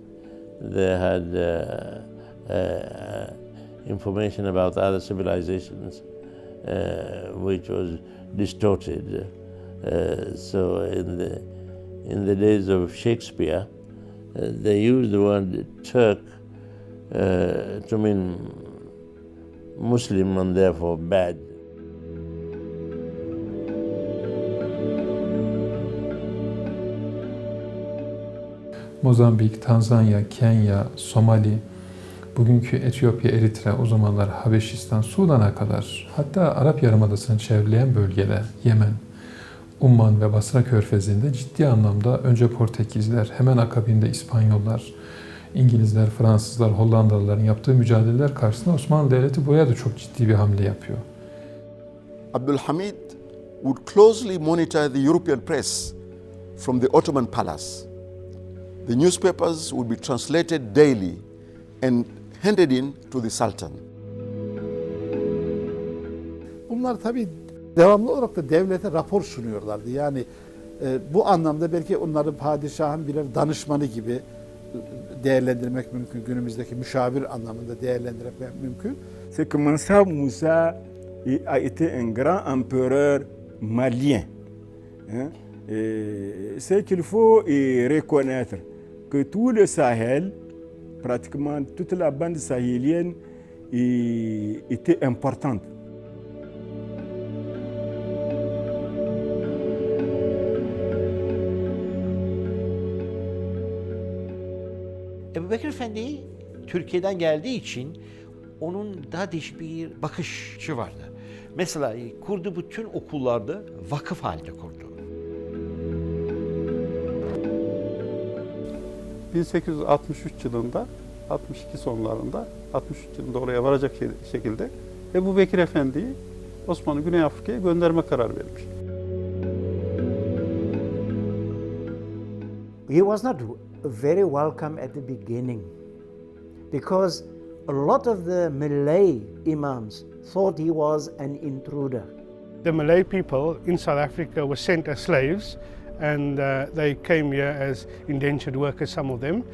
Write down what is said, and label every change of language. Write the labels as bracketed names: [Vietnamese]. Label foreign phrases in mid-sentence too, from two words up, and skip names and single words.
[English] They had information about other civilizations, which was distorted. So in the days of Shakespeare, they used the word Turk to mean Muslim and therefore bad. [Turkish] Mozambik, Tanzanya, Kenya, Somali, bugünkü Etiyopya, Eritre, o zamanlar Habeşistan, Sudan'a kadar, hatta Arap Yarımadası'nı çevreyen bölgeler, Yemen, Umman ve Basra Körfezi'nde ciddi anlamda önce Portekizler, hemen akabinde İspanyollar, İngilizler, Fransızlar, Hollandalıların yaptığı mücadeleler karşısında Osmanlı Devleti buraya da çok ciddi bir hamle yapıyor. [English] Abdülhamid would closely monitor the European press from the Ottoman palace. The newspapers would be translated daily and handed in to the Sultan. [Turkish] Bunlar tabii devamlı olarak da devlete rapor sunuyorlardı. Yani bu anlamda belki onları padişahın birer danışmanı gibi değerlendirmek mümkün. Günümüzdeki müşavir anlamında değerlendirmek mümkün. [French] C'est que Mansa Moussa a été un grand empereur malien. C'est qu'il faut reconnaître que tout le Sahel, pratiquement toute la bande sahélienne était importante. [Turkish] Ebu Bekir Efendi Türkiye'den geldiği için onun daha değişik bir bakışı vardı. Mesela kurdu bütün okullarda vakıf halinde kurdu. 1863 yılında, 62 sonlarında, 63 yılında oraya varacak şekilde Ebu Bekir Efendi'yi Osmanlı Güney Afrika'ya gönderme kararı vermiş. [English] He was not very welcome at the beginning because a lot of the Malay imams thought he was an intruder. The Malay people in South Africa were sent as slaves, and they came here as indentured workers, some of them.